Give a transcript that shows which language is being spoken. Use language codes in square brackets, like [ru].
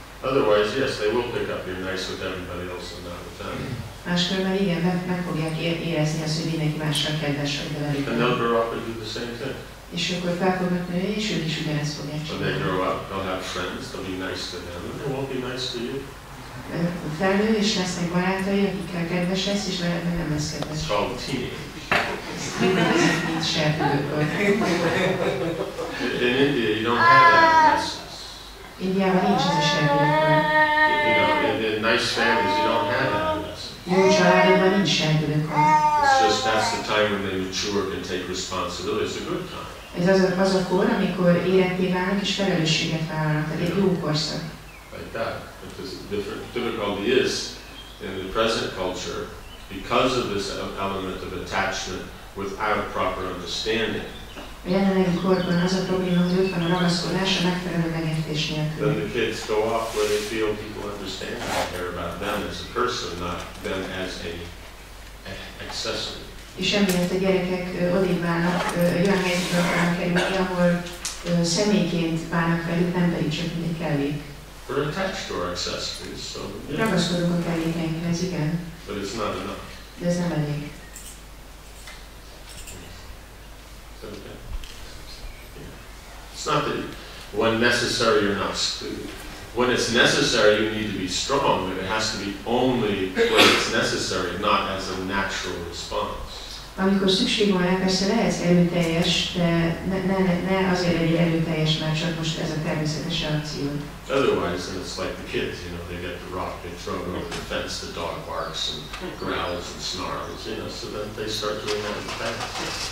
[en] Otherwise, yes, they will pick up you're nice with everybody else and not with them. [hu] Máskülönben igen, meg fogják érezni azt, hogy mindenki mással kedves vagy velük. [en] And they'll grow up and do the same thing. [hu] És akkor fel fognak nőni, és ők is ugyanezt fogják [en] When [hu] csinálni. [en] they grow up, they'll have friends, they'll be nice to them, and they won't be nice to you. [hu] Felnő, és lesznek barátai, akikkel kedves lesz, és veled meg nem lesz kedves. [en] It's called teenage. [hu] Mint serdülőkor. [en] In India, you don't have that message. [hu] Indiában nincs ez a serdülőkor. [en] In nice families, you don't have that message. [hu] Jó családokban nincs serdülőkor. [en] It's just that's the time when they mature and take responsibility. It's a good time. [hu] Ez az a kor, amikor éretté válnak és felelősséget vállalnak, tehát egy jó korszak. [en] Like that. But the difficulty is, in the present culture, because of this element of attachment without proper understanding, [hu] A jelenlegi korban az a probléma, hogy ott van a ragaszkodás a megfelelő megértés nélkül. [en] then the kids go off where they feel people understand and care about them as a person, not them as an accessory. [hu] És emiatt a gyerekek odébb válnak, olyan helyzetbe akarnak kerülni, ahol személyként bánnak velük, nem pedig csak mint egy kellék. [en] We're attached to our accessories, so yeah. [hu] Ragaszkodunk a kellékeinkhez, igen, [en] But it's not enough. [hu] de ez nem elég. [en] Is that okay? It's not that when necessary you're not. When it's necessary, you need to be strong, but it has to be only when it's necessary, not as a natural response. [hu] Amikor szükség van rá, persze lehetsz erőteljes, de ne azért legyél erőteljes, mert csak most ez a természetes reakció. [en] Otherwise, then it's like the kids, they get the rock, they throw it over the fence, the dog barks and growls and snarls, so then they start doing that in the fence.